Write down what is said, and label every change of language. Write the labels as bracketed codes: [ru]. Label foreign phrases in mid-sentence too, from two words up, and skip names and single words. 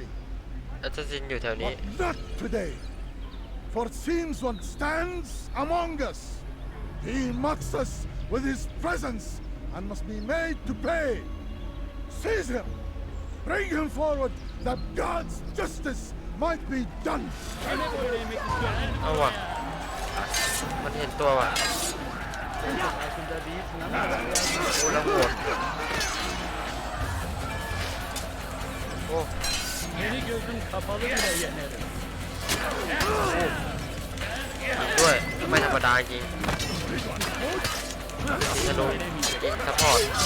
[en] But not today, for it seems one stands among us. He mocks us with his presence and must be made to pay. Seize him! Bring him forward that God's justice might be done! [th] เอาว่ะมันเห็นตัวว่ะโอ้แล้วโหดโอ้ [tr] Beni gözüm kapalı bile yenerim. [th] ด้วยไม่ธรรมดาจริงจะโดนยิงซัพพอร์ต